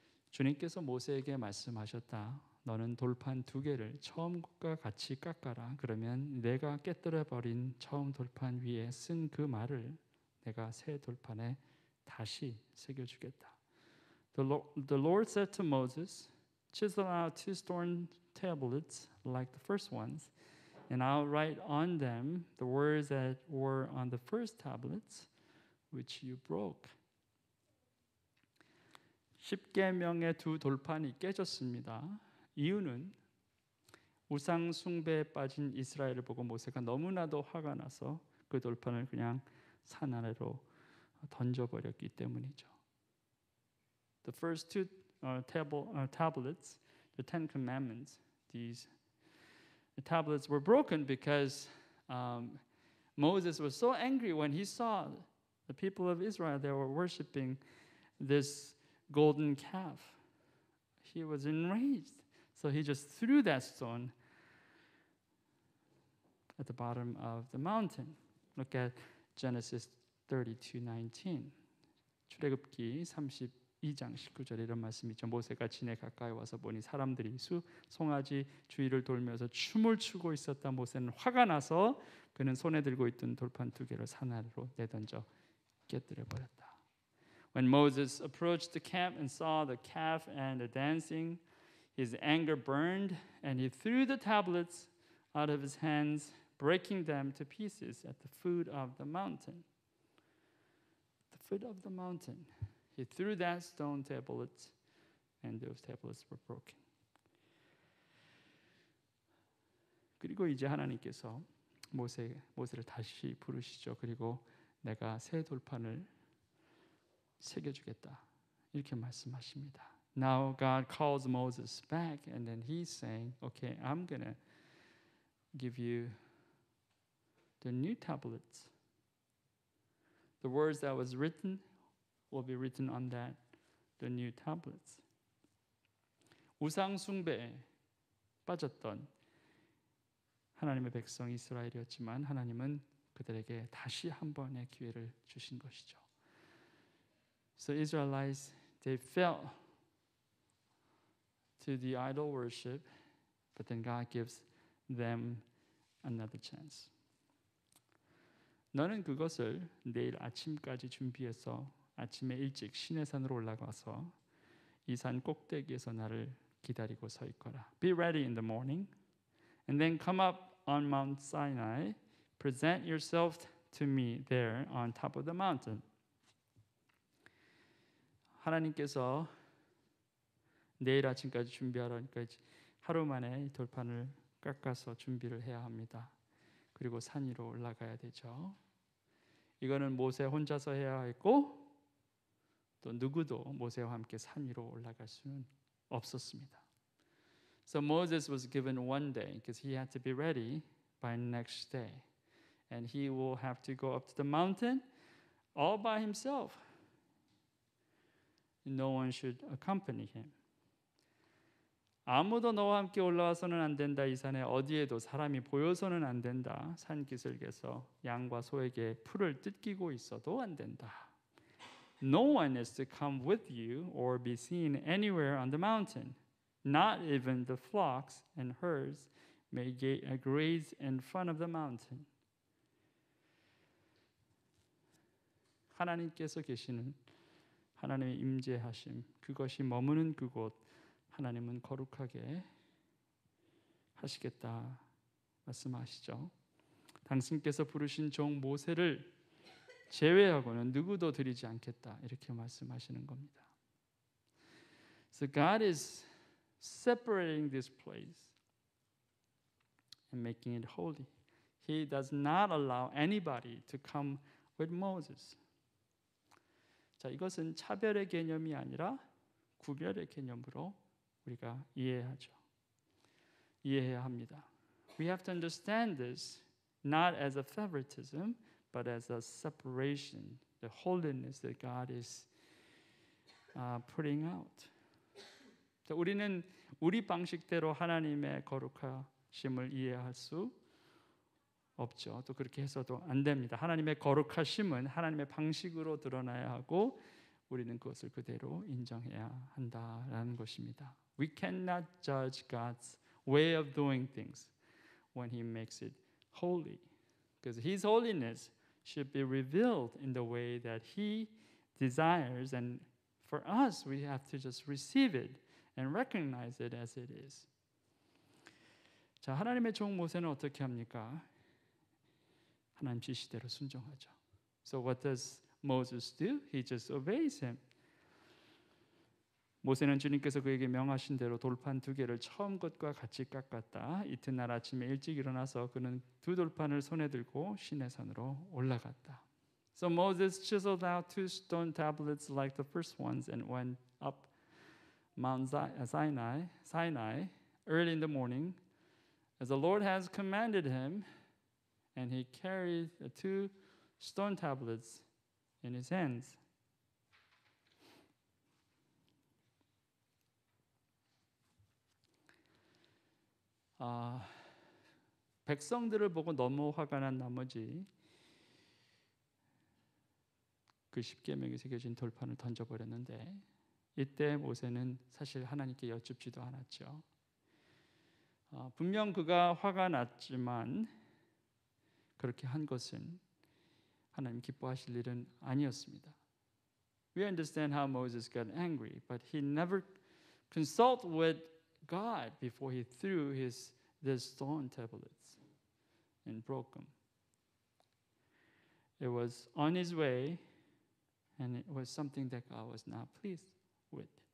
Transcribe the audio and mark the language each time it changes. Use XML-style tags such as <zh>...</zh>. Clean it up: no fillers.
<ko>주님께서 모세에게 말씀하셨다. 너는 돌판 2개를 처음과 같이 깎아라. 그러면 내가 깨뜨려버린 처음 돌판 위에 쓴 그 말을 내가 새 돌판에 다시 새겨주겠다.</ko> <en>The Lord said to Moses, chisel out 2 stone tablets like the first ones, and I'll write on them the words that were on the first tablets, which you broke.</en> <ko>10계명의 2 돌판이 깨졌습니다. 이유는 우상 숭배에 빠진 이스라엘을 보고 모세가 너무나도 화가 나서 그 돌판을 그냥 산 아래로 던져버렸기 때문이죠.</ko> <en>The first 2 tablets, the Ten Commandments, the tablets were broken because Moses was so angry when he saw the people of Israel, they were worshiping this golden calf. He was enraged. So he just threw that stone at the bottom of the mountain. Look at Genesis 32:19.</en> <ko>출애굽기 32장 19절에 이런 말씀이 있죠. 모세가 진에 가까이 와서 보니 사람들이 송아지 주위를 돌면서 춤을 추고 있었다. 모세는 화가 나서 그는 손에 들고 있던 돌판 2개를 산 아래로 내던져 깨뜨려 버렸다.</ko> <en>When Moses approached the camp and saw the calf and the dancing, his anger burned, and he threw the tablets out of his hands, breaking them to pieces at the foot of the mountain. The foot of the mountain. He threw that stone tablets, and those tablets were broken.</en> <ko>그리고 이제 하나님께서 모세를 다시 부르시죠. 그리고 내가 새 돌판을 새겨주겠다. 이렇게 말씀하십니다.</ko> <en>Now God calls Moses back, and then he's saying, okay, I'm going to give you the new tablets. The words that was written will be written on that, the new tablets.</en> <ko>우상 숭배에 빠졌던 하나님의 백성 이스라엘이었지만 하나님은 그들에게 다시 한 번의 기회를 주신 것이죠.</ko> <en>So Israelites, they fell to the idol worship, but then God gives them another chance.</en> <ko>너는 그것을 내일 아침까지 준비해서 아침에 일찍 시내산으로 올라가서 이 산 꼭대기에서 나를 기다리고 서 있거라.</ko> <en>Be ready in the morning, and then come up on Mount Sinai. Present yourself to me there on top of the mountain.</en> <ko>하나님께서 내일 아침까지 준비하라니까 하루 만에 돌판을 깎아서 준비를 해야 합니다. 그리고 산 위로 올라가야 되죠. 이거는 모세 혼자서 해야 했고 또 누구도 모세와 함께 산 위로 올라갈 수는 없었습니다.</ko> <en>So Moses was given one day because he had to be ready by next day. And he will have to go up to the mountain all by himself. No one should accompany him.</en> <ko>아무도 너와 함께 올라와서는 안 된다. 이 산에 어디에도 사람이 보여서는 안 된다. 산 기슭에서 양과 소에게 풀을 뜯기고 있어도 안 된다.</ko> <en>No one is to come with you or be seen anywhere on the mountain. Not even the flocks and herds may graze in front of the mountain.</en> <ko>하나님께서 계시는 하나님의 임재하심, 그것이 머무는 그곳 하나님은 거룩하게 하시겠다 말씀하시죠. 당신께서 부르신 종 모세를 제외하고는 누구도 드리지 않겠다 이렇게 말씀하시는 겁니다.</ko> <en>So God is separating this place and making it holy. He does not allow anybody to come with Moses.</en> <ko>자, 이것은 차별의 개념이 아니라 구별의 개념으로 우리가 이해해야 합니다.</ko> <en>We have to understand this not as a favoritism, but as a separation, the holiness that God is putting out.</en> <ko>자, 우리는 우리 방식대로 하나님의 거룩하심을 이해할 수 없죠. 또 그렇게 해서도 안 됩니다. 하나님의 거룩하심은 하나님의 방식으로 드러나야 하고 우리는 그것을 그대로 인정해야 한다라는 것입니다.</ko> <en>We cannot judge God's way of doing things when He makes it holy, because His holiness should be revealed in the way that He desires, and for us, we have to just receive it and recognize it as it is.</en> <ko>자, 하나님의 종 모세는 어떻게 합니까? 하나님 지시대로 순종하죠.</ko> <en>So what does Moses do? He just obeys him.</en> <ko>모세는 주님께서 그에게 명하신 대로 돌판 2개를 처음 것과 같이 깎았다. 이튿날 아침에 일찍 일어나서 그는 2 돌판을 손에 들고 시내산으로 올라갔다.</ko> <en>So Moses chiseled out 2 stone tablets like the first ones and went up Mount Sinai early in the morning, as the Lord has commanded him, and he carried the 2 stone tablets in his hands.</en> <ko>백성들을 보고 너무 화가 난 나머지 그 십계명이 새겨진 돌판을 던져버렸는데 이때 모세는 사실 하나님께 여쭙지도 않았죠. 분명 그가 화가 났지만 그렇게 한 것은 하나님 기뻐하실 일은 아니었습니다.</ko> <en>We understand how Moses got angry, but he never consulted with God before he threw the stone tablets and broke them. It was on his way, and it was something that God was not pleased with.</en>